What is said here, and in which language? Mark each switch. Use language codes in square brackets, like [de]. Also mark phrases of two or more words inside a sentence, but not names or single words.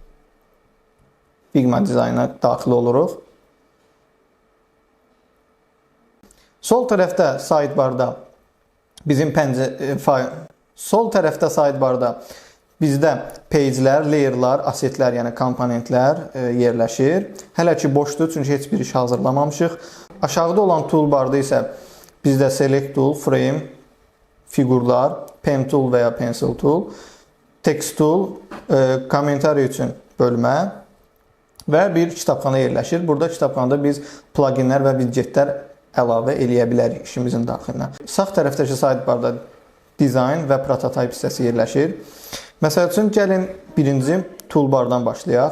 [az] Figma dizayna daxil oluruq. Sol tərəfdə sidebarda bizdə page'lər, layer'lar, assetlər, yəni komponentlər yerləşir. Hələ ki boşdur, çünki heç bir iş hazırlamamışıq. Aşağıda olan toolbarda isə bizdə [en] select tool, [az] frame, fiqurlar, [en] pen tool [az] və ya [en] pencil tool, text tool, [az] kommentari üçün bölmə və bir kitabxana yerləşir. Burada kitabxanada biz pluginlər və widgetlər əlavə eləyə bilərik işimizin daxilinə. Sağ tərəfdəki sidebarda dizayn və prototype hissəsi yerləşir. Məsəl üçün, gəlin birinci toolbardan başlayaq.